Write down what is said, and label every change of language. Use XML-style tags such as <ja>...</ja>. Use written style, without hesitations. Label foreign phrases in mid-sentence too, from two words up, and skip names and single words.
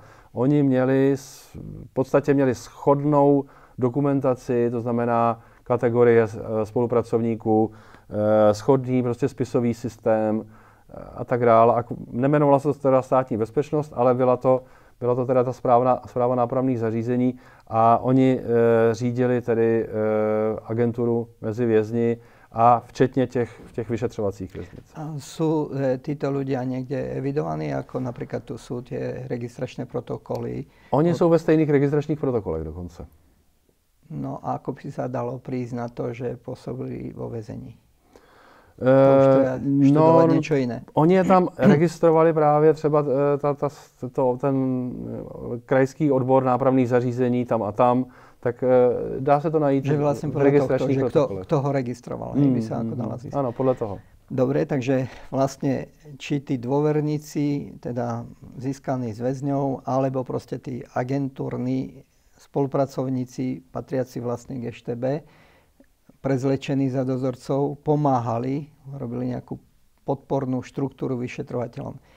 <cs>Oni v podstatě měli shodnou dokumentaci, to znamená kategorie spolupracovníků, shodný prostě spisový systém a tak dále. A nejmenovala se to teda státní bezpečnost, ale byla to teda ta správa nápravných zařízení a oni řídili tedy agenturu mezi vězni a včetně těch vyšetřovacích věznic.</cs> <sk>A sú títo ľudia niekde evidovaní, ako napríklad tu sú tie registračné protokoly?</sk> <cs>Oni jsou ve stejných registračních protokolech dokonce.</cs> <sk>No a ako by sa dalo prísť na to, že pôsobili vo väzení? To už treba študovať niečo iné.</sk> <cs>Oni je tam registrovali právě třeba ten krajský odbor nápravných zařízení tam a tam, tak dá se to najít v registračních protokolech.</cs> <sk>Kto ho registroval, by sa ako dala zistiť. Áno, podľa toho. Dobre, takže vlastne či tí dôverníci, teda získaní z väzňov, alebo proste tí agentúrni spolupracovníci patriaci vlastne k StB, prezlečení za dozorcov, pomáhali robili nejakú podpornú štruktúru vyšetrovateľom.</sk>